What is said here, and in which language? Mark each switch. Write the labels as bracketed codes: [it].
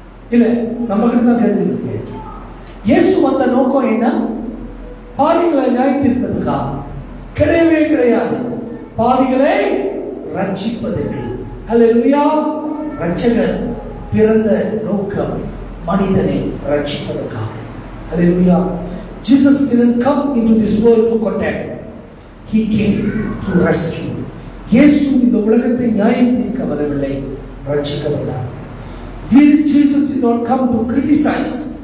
[ta] இல்ல, நம்ம கிட்ட தான் கேள்வி இருக்கு. இயேசு வந்த நோக்கம் என்ன? பாவிகளை நியாயம் தீர்ப்பதுக்கா? கிடையவே கிடையாது. பாவிகளை ரட்சிப்பதற்கு. அல்லேலூயா. ரட்சகர் பிறந்த நோக்கம் மனிதனை ரட்சிப்பதற்காக. அல்லேலூயா. [en] Jesus didn't come into this world to condemn. He came to rescue. [ta] இயேசு இந்த உலகத்தை நியாயம் தீர்க்க வரவில்லை, ரட்சிக்க வந்தார். [en] Jesus did not come to criticize.